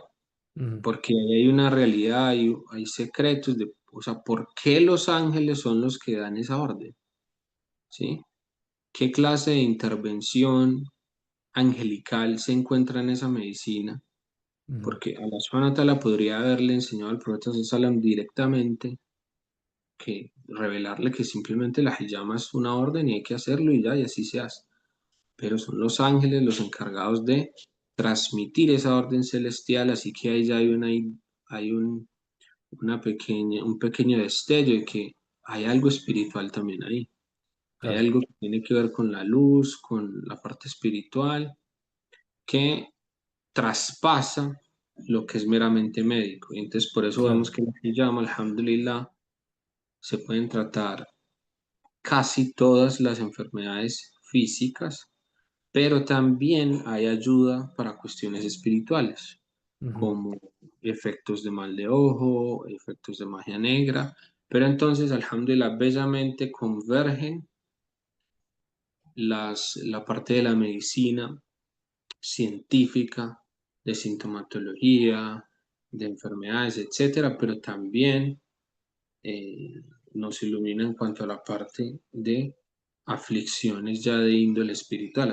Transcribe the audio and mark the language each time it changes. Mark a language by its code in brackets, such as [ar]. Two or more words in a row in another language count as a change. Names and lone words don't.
[es] Mm, porque ahí hay una realidad, hay secretos de, o sea, ¿por qué los ángeles son los que dan esa orden? ¿Sí? ¿Qué clase de intervención angelical se encuentra en esa medicina? mm, Porque [ar] الله سبحانه وتعالى [es] podría haberle enseñado al profeta [ar] صلى الله عليه وسلم [es] directamente, que revelarle que simplemente la hijama es una orden y hay que hacerlo y ya, y así se hace. Pero son los ángeles los encargados de transmitir esa orden celestial, así que ahí ya hay un pequeño destello de que hay algo espiritual también ahí. Hay claro, algo que tiene que ver con la luz, con la parte espiritual, que traspasa lo que es meramente médico. Y entonces por eso vemos claro. que la hijama, alhamdulillah, se pueden tratar casi todas las enfermedades físicas, pero también hay ayuda para cuestiones espirituales, Ujú, como efectos de mal de ojo, efectos de magia negra, pero entonces, alhamdulillah, bellamente convergen la parte de la medicina científica, de sintomatología, de enfermedades, etcétera, pero también eh, nos ilumina en cuanto a la parte de aflicciones ya de índole espiritual.